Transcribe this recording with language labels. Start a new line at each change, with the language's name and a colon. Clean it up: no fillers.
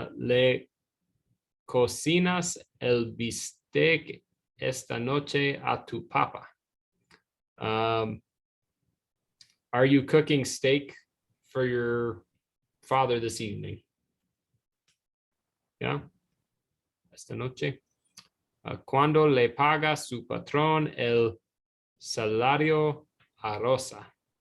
Spanish: Le cocinas el bistec esta noche a tu papa.
English: Are you cooking steak for your father this evening?
Spanish: Yeah. Esta noche. ¿Cuándo le paga su patrón el salario a Rosa?